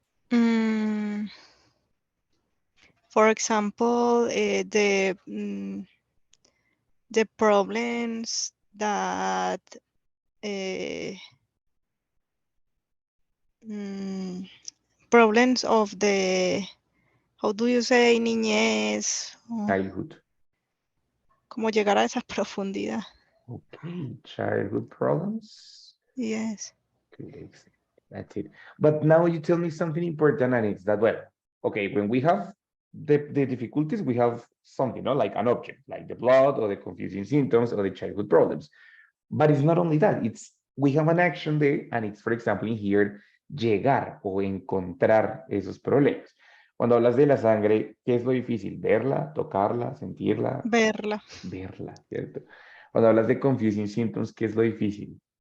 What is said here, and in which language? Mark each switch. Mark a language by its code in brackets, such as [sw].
[en] Mm, for example, the problems that uh, mm, problems of the, how do you say, niñez, Childhood. [es] cómo llegar a esa profundidad. [en] Okay, childhood problems. Yes. Good, excellent. That's it. But now you tell me something important, and it's that, well, okay, when we have the difficulties, we have something, no, like an object, like the blood or the confusing symptoms or the childhood problems. But it's not only that, it's we have an action there, and it's, for example, in here, [es] llegar o encontrar esos problemas. Cuando hablas de la sangre, ¿qué es lo difícil? Verla, tocarla, sentirla, Verla. verla, ¿cierto? Cuando hablas de [en] confusing symptoms, [es] ¿qué es lo difícil?